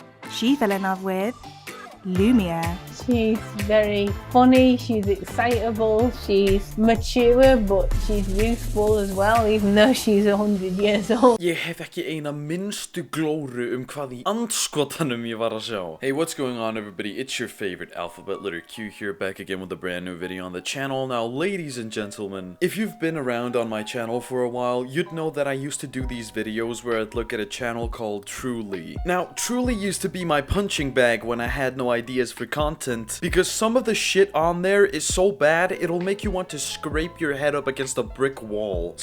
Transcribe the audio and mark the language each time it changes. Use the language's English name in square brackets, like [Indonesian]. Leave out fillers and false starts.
[English] She fell in love with Lumiere. She's very funny, she's excitable, she's mature, but she's youthful as well, even though she's 100 years old. [Icelandic] Ég hef ekki eina minnstu glóru hvað í andskotanum ég var að sjá. [English] Hey, what's going on everybody? It's your favorite alphabet letter Q here, back again with a brand new video on the channel. Now, ladies and gentlemen, if you've been around on my channel for a while, you'd know that I used to do these videos where I'd look at a channel called Truly. Now, Truly used to be my punching bag when I had no ideas for content, because some of the shit on there is so bad it'll make you want to scrape your head up against a brick wall.